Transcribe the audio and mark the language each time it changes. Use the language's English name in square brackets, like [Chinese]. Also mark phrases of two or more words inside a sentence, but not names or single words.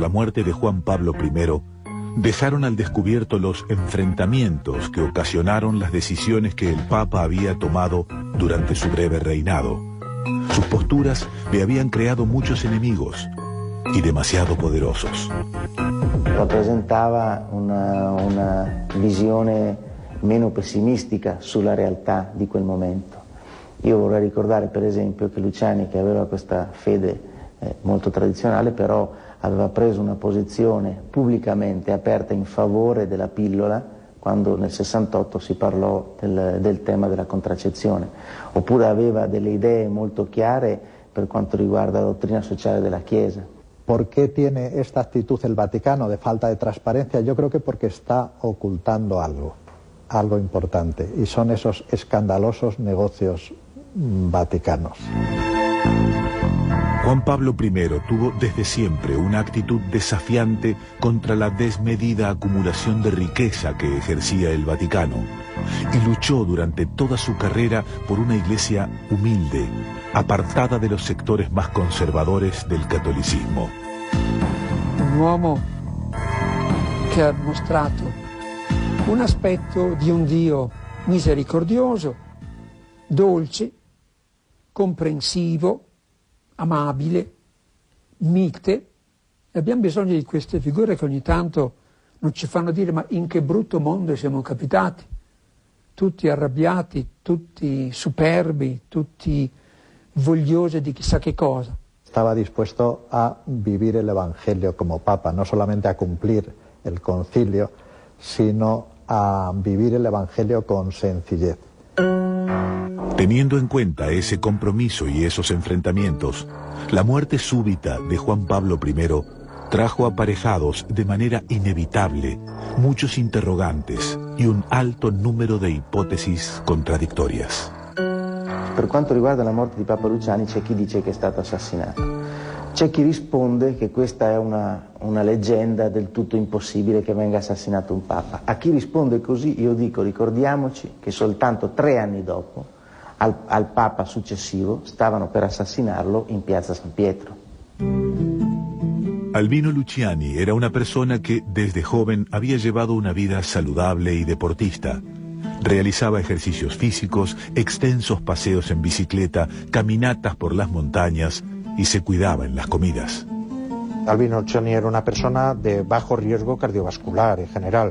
[Spanish] la muerte de Juan Pablo I dejaron al descubierto los enfrentamientos que ocasionaron las decisiones que el Papa había tomado durante su breve reinado. Sus posturas le habían creado muchos enemigos y demasiado poderosos. [Italian] Rappresentava una visione meno pessimistica sulla realtà di quel momento. Io vorrei ricordare per esempio che Luciani, che aveva questa fede molto tradizionale, però aveva preso una posizione pubblicamente aperta in favore della pillola quando nel 68 si parlò del tema della contraccezione, oppure aveva delle idee molto chiare per quanto riguarda la dottrina sociale della Chiesa. [Spanish] ¿Por qué tiene esta actitud el Vaticano de falta de transparencia? Yo creo que porque está ocultando algo importante, y son esos escandalosos negocios vaticanos. Juan Pablo I tuvo desde siempre una actitud desafiante contra la desmedida acumulación de riqueza que ejercía el Vaticano y luchó durante toda su carrera por una iglesia humilde, apartada de los sectores más conservadores del catolicismo. [Italian] Un uomo che ha mostrato un aspetto di un Dio misericordioso, dolce, comprensivo, amabile, mite. Abbiamo bisogno di queste figure che ogni tanto non ci fanno dire ma in che brutto mondo siamo capitati, tutti arrabbiati, tutti superbi, tutti vogliosi di chissà che cosa. [Spanish] Estaba dispuesto a vivir el Evangelio como Papa, no solamente a cumplir el concilio, sino a vivir el Evangelio con sencillez. Teniendo en cuenta ese compromiso y esos enfrentamientos, la muerte súbita de Juan Pablo I trajo aparejados de manera inevitable muchos interrogantes y un alto número de hipótesis contraddittorias. [Italian] Per quanto riguarda la morte di Papa Luciani, c'è chi dice che è stato assassinato. C'è chi risponde che questa è una leggenda del tutto impossibile che venga assassinato un Papa. A chi risponde così io dico, ricordiamoci che soltanto 3 anni dopo, al Papa successivo, stavano per assassinarlo in piazza San Pietro. [Spanish] Albino Luciani era una persona que desde joven había llevado una vida saludable y deportista. Realizaba ejercicios físicos, extensos paseos en bicicleta, caminatas por las montañas y se cuidaba en las comidas. Albino Luciani era una persona de bajo riesgo cardiovascular en general.